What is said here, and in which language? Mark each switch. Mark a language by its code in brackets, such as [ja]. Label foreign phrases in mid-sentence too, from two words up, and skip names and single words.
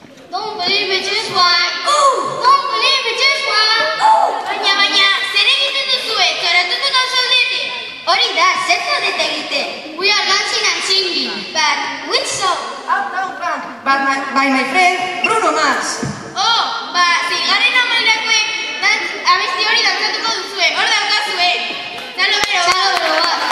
[en] Don't believe it, just watch. Don't believe it, just watch. [eu] Baina, zer egiten duzue? Zoratuko da zaudete? Hori da, zer zaudete egiten? [en] We are dancing and singing. But which song? Uptown Funk, by my friend Bruno Mars. [eu] Oh, zigarren amairakoek abesti hori dantzatuko duzue. Hor daukazue. Zalo bero bat.